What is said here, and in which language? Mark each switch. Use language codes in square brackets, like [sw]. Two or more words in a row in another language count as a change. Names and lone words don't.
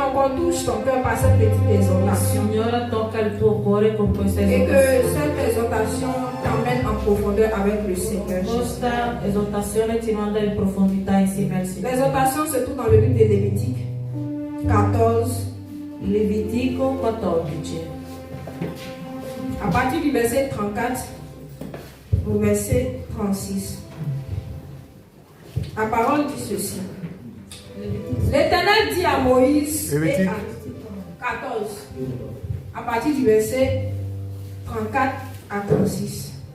[fr] touche ton cœur par cette petite exhortation. [it] Signore, tocca il tuo cuore con questa [fr] Et que [it] esortazione. [fr] cette exhortation t'emmène en profondeur avec le Seigneur. [it] Questa esortazione ti manda in profondità insieme al Signore. [fr] L'exhortation se trouve dans le livre de Lévitique 14. [it] Levitico 14. [fr] À partir du verset 34 au verset 36. La parole dit ceci. L'Éternel dit à Moïse et à 14, à partir du verset 34 à 36.